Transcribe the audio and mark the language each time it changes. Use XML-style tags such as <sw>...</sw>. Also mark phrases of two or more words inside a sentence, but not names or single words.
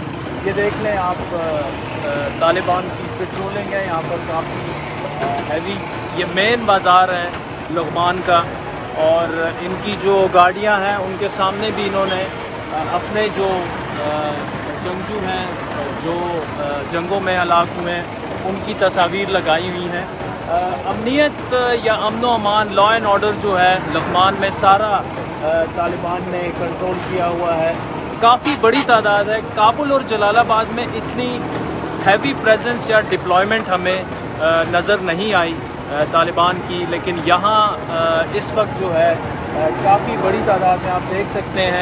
<ur>یہ دیکھ لیں آپ، طالبان کی پیٹرولنگ ہے یہاں پر کافی ہیوی. یہ مین بازار ہے لغمان کا، اور ان کی جو گاڑیاں ہیں ان کے سامنے بھی انہوں نے اپنے جو جنگجو ہیں جو جنگوں میں ہلاک ہوئے ہیں ان کی تصاویر لگائی ہوئی ہیں. امنیت یا امن و امان،</ur> <en>law and order</en> <ur>جو ہے لغمان میں سارا طالبان نے کنٹرول کیا ہوا ہے. کافی بڑی تعداد ہے. کابل اور جلال آباد میں اتنی</ur> <en>heavy presence</en> <ur>یا ڈپلائمنٹ ہمیں نظر نہیں آئی طالبان کی، لیکن یہاں اس وقت جو ہے کافی بڑی تعداد میں آپ دیکھ سکتے ہیں.</ur>